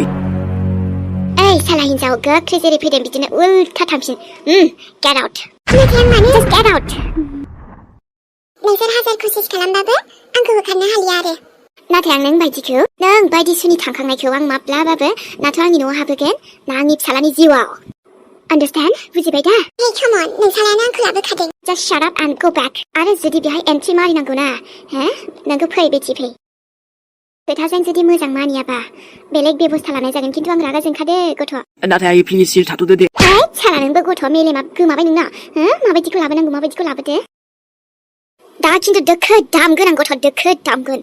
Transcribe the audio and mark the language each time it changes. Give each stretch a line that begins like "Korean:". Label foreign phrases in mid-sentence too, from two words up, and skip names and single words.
Bodo: ओइ साला हिनजाव गोख्रै जेरै फैदों बिदिनो उल्था थांफिन
English: get out
Bodo: नोंसोर 1000 코시스 खालामबाबो आंखौ होखारनो हालिया आरो नाथाय आं नों बायदिखौ नों बायदि सुनि थांखांनायखौ आं माब्लाबाबो नाथ' आंनि न'आव हाबहोगोन ना आंनि फिसालानि जिउआव Understand? बुजिबाय दा?
English: Hey, come on.
Bodo: नोंसालायानो आंखौ लाबोखादों.
English: Just shut up and go back.
Bodo: आरो जुदि बेहाय एन्ट्रि मारिनांगौ ना, नोंखौ फै बेथि फै. खोथाजों जुदि मोजां मानियाबा बेलेग बेबस्था लानाय जागोन खिन्थु आं रागा जोंखादो गथ'. नाथाय आइ प्लिज सिरि थाथ'दो दे. साला नोंबो गथ' मेलेमा गोमाबाय नोंना. माबायदिखौ लाबोनांगौ माबायदिखौ लाबोदो. दा खिन्थु दोखो दामगोन आं गथ' दोखो दामगोन.